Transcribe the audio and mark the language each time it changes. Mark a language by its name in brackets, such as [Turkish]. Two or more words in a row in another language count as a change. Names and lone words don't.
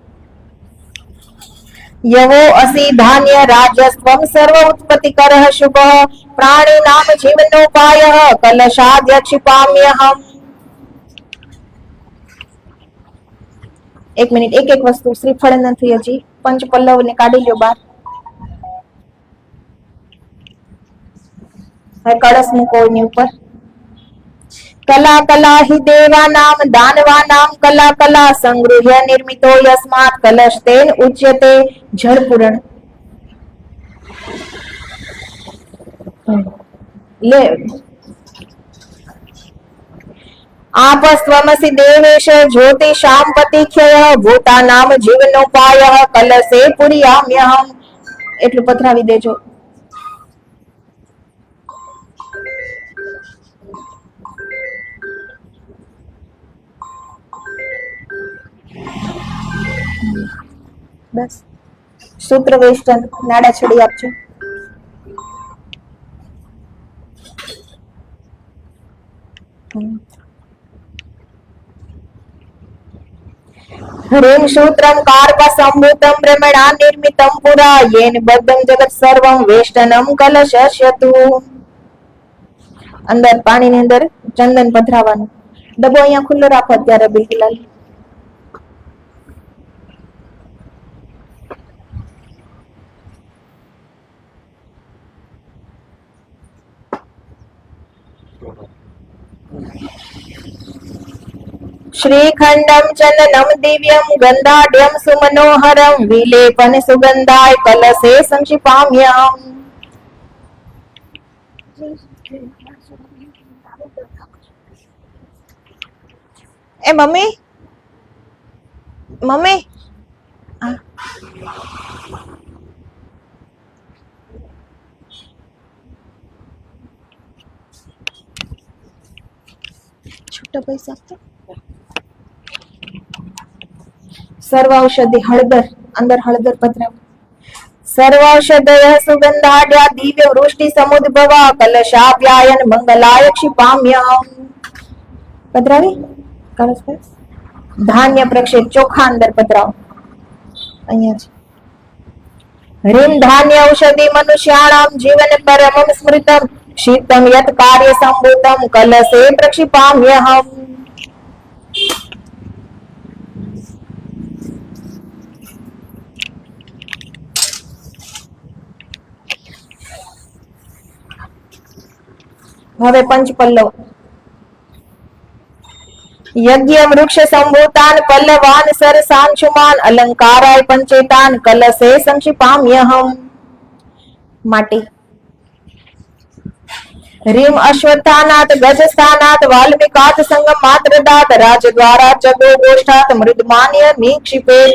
[Sanskrit] યવો અસી ધાન્ય રાજસ્વમ સર્વ ઉત્પત્તિ કરઃ શુભ પ્રાણી નામ જીવનોપાય કલશાદ્ય ક્ષિપામ્યહમ. [Gujarati] 1 મિનિટ. એક એક વસ્તુ. શ્રીફળ નથી હજી. પંચ પલ્લવ ને કાઢી લ્યો બહાર. હવે કળશ મૂકો એની ઉપર. [Sanskrit] कला कला हि देवानां दानवानां कला कला संगृह्य निर्मितो यस्मात् कलशतेन उच्यते जलपूरण ले आपस्त्वमसि देवेश ज्योतिषां पतिख्यः भूतानां जीवनोपायः कलशे पुर्याम्यहम् [Gujarati] એટલું પધરાવી દેજો. બસ સૂત્ર વેસ્ટન નાડા છડી આપજો. [Sanskrit] ह्रीं सूत्रं कार्पसम्भूतं ब्रह्मणा निर्मितं पुरा येन बद्धं जगत सर्वं वेष्टनं कलशस्यतु. [Gujarati] અંદર પાણીની અંદર ચંદન પધરાવવાનું. ડબ્બો અહીંયા ખુલ્લો રાખો અત્યારે બિલકુલ. [Sanskrit] श्रीखंडं चंदनं दिव्यं गंधाढ्यं सुमनोहरं विलेपन सुगंधाय कलशे संक्षिपाम्यहम्. [Gujarati] એ મમ્મી મમ્મી છોટા પૈસા સર્વ ઔષધી હળદર અંદર હળદર પધરાવ. [Sanskrit] सर्व औषधय सुगंधाढ्या दिव्य वृष्टि समुद्भवा कलशाप्यायन मंगलाय क्षिपाम्यहम्. [Gujarati] પધરાવી કલશ પર ધાન્ય પ્રક્ષેપ ચોખા અંદર પધરાવ. અહીંયા છે. [Sanskrit] ह्रीं धान्य औषधि मनुष्याणां जीवन परमं स्मृतं शीतं यत् कार्य संभूतं कलशे प्रक्षिपाम्यहम्. [Gujarati] હવે પંચ પલ્લવ. [Sanskrit] यज्ञ वृक्ष संभूतान पल्लवान सरसांशुमान अलंकाराय पंचेतान कलशे संक्षिपाम्यहम्. [Gujarati] माटी. [Sanskrit] ह्रीं अश्वत्थानात् गजस्थानात् वाल्मीकात् संगमात्रदात् राजद्वारा च गोगोष्ठात् मृदमान्य निक्षिपेत्.